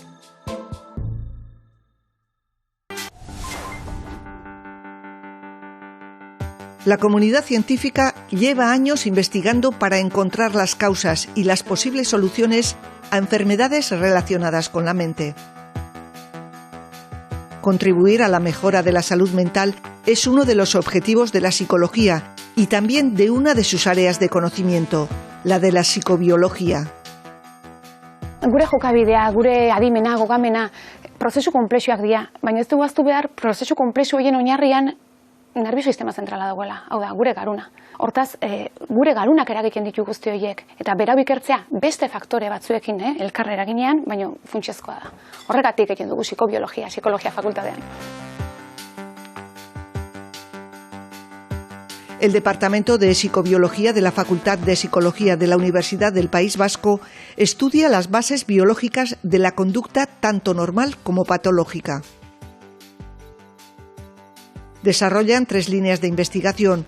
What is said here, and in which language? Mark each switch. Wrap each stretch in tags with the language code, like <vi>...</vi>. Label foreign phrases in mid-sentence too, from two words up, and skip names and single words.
<es>La comunidad científica lleva años investigando para encontrar las causas y las posibles soluciones a enfermedades relacionadas con la mente. Contribuir a la mejora de la salud mental es uno de los objetivos de la psicología y también de una de sus áreas de conocimiento, la de la psicobiología.</es> <eu>Gure jokabidea, gure adimena, gogamena, prozesu konplexuak dira, baina ez dugu ahaztu behar prozesu konplexu horien oinarrian nervio sistema zentrala dagoela, hau da, gure garuna. Hortaz, gure garunak eragiten ditu guzti horiek, eta berau ikertzea beste faktore batzuekin, elkar eraginean, baina funtsezkoa da. Horregatik egin dugu psikobiologia, psikologia fakultatean.</eu> <es>El Departamento de Psicobiología de la Facultad de Psicología de la Universidad del País Vasco estudia las bases biológicas de la conducta tanto normal como patológica. Desarrollan 3 líneas de investigación.</es>